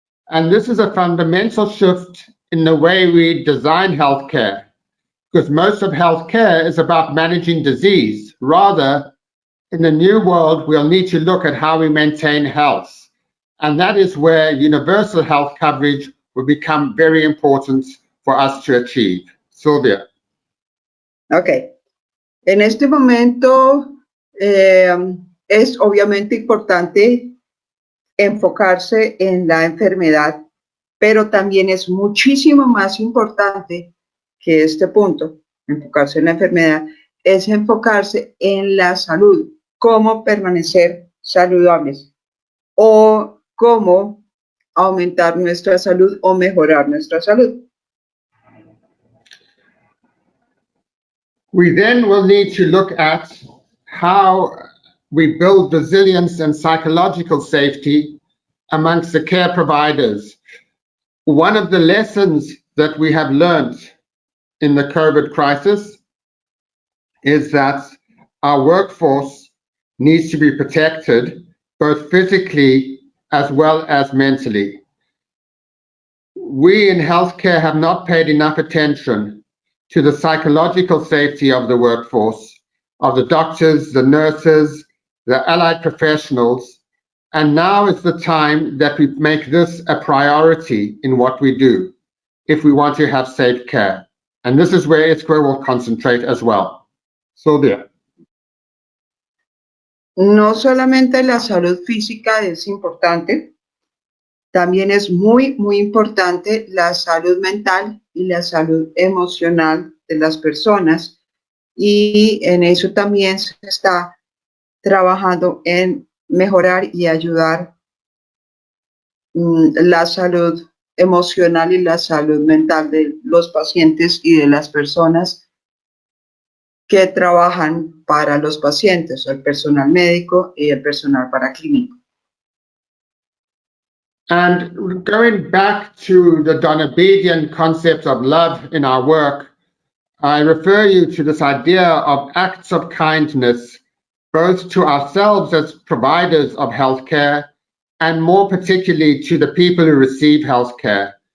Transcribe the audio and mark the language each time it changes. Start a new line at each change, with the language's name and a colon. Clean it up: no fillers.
English: And this is a fundamental shift in the way we design healthcare, because most of healthcare is about managing disease. Rather, in the new world, we'll need to look at how we maintain health. And that is where universal health coverage will become very important for us to achieve. Sylvia. Okay.
Spanish: En este momento es obviamente importante enfocarse en la enfermedad, pero también es muchísimo más importante que este punto, enfocarse en la enfermedad, es enfocarse en la salud, cómo permanecer saludables o cómo aumentar nuestra salud o mejorar nuestra salud.
English: We then will need to look at how we build resilience and psychological safety amongst the care providers. One of the lessons that we have learned in the COVID crisis is that our workforce needs to be protected, both physically as well as mentally. We in healthcare have not paid enough attention to the psychological safety of the workforce, of the doctors, the nurses, the allied professionals, and now is the time that we make this a priority in what we do if we want to have safe care. And this is where ISQua will concentrate as well. Sylvia.
Spanish: No solamente la salud física es importante, también es muy, muy importante la salud mental y la salud emocional de las personas, y en eso también se está trabajando en mejorar y ayudar la salud emocional y la salud mental de los pacientes y de las personas que trabajan para los pacientes, el personal médico y el personal paraclínico.
English: And going back to the Donabedian concept of love in our work, I refer you to this idea of acts of kindness, both to ourselves as providers of healthcare and more particularly to the people who receive healthcare.